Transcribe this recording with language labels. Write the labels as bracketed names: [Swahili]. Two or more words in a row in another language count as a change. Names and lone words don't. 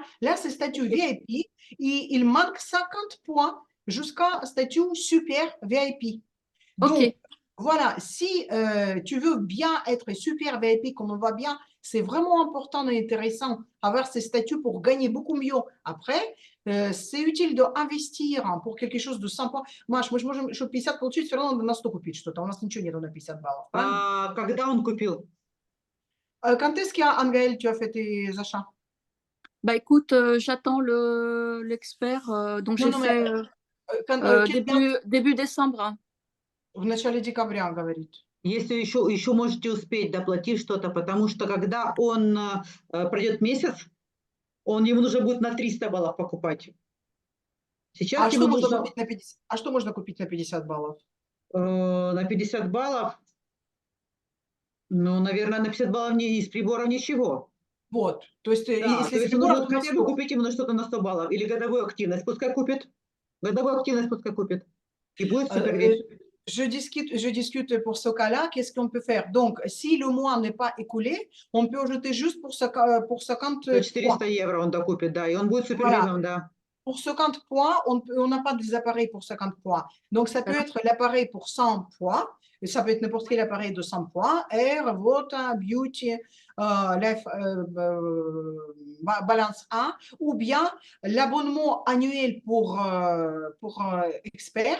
[French] Là, c'est statut VIP et il manque 50 points jusqu'à statut super VIP. Donc, Ok, voilà, si tu veux bien être super VIP, comme on voit bien, c'est vraiment important et intéressant avoir ces statuts pour gagner beaucoup mieux. Après, c'est utile d'investir pour quelque chose de sympa. [Russian] Маш, мы же можем, чтобы 50 получить, все равно надо на 100 купить что-то. У нас ничего нету на 50 баллов. Правильно? Когда он купил? [French] Quand est-ce qu'Angaël, tu as fait tes achats? bah écoute, j'attends l'expert, donc Non, j'ai non, mais fait quelle date? début décembre. Hein. [Russian] В начале декабря, говорит. Если еще можете успеть доплатить что-то, потому что когда он пройдет месяц, ему нужно будет на 300 баллов покупать. Сейчас А ему что можно нужно купить на 50? А что можно купить на 50 баллов? на 50 баллов, ну, наверное, на 50 баллов из приборов ничего. Вот. То есть, Да, если то из есть нужно приборов, вот хотя бы купить ему на что-то на 100 баллов или годовую активность. Пускай купит. Годовую активность пускай купит. И будет супер VIP. [French] Je discute pour ce cas-là, qu'est-ce qu'on peut faire? Donc, si le mois n'est pas écoulé, on peut ajouter juste pour 50 400 points. [Russian] евро он докупит, да, и он будет супер [French] Voilà. [Russian] VIP, да. [French] Pour 50 points, on n'a pas des appareils pour 50 points. Donc, ça peut être l'appareil pour 100 points. Et ça peut être n'importe quel appareil de 100 points. Air, Vota, Beauty, Life, Balance 1. Ou bien l'abonnement annuel pour expert.